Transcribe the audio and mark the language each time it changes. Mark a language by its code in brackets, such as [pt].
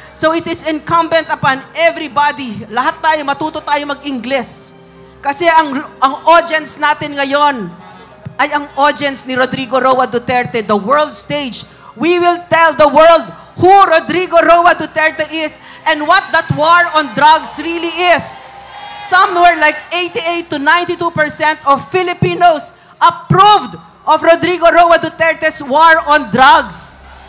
[en] So it is incumbent upon everybody. [tl] Lahat tayo, matuto tayo mag-Ingles. Kasi ang audience natin ngayon ay ang audience ni Rodrigo Roa Duterte, [en] the world stage. We will tell the world who Rodrigo Roa Duterte is and what that war on drugs really is. Somewhere like 88 to 92% of Filipinos approved of Rodrigo Roa Duterte's war on drugs.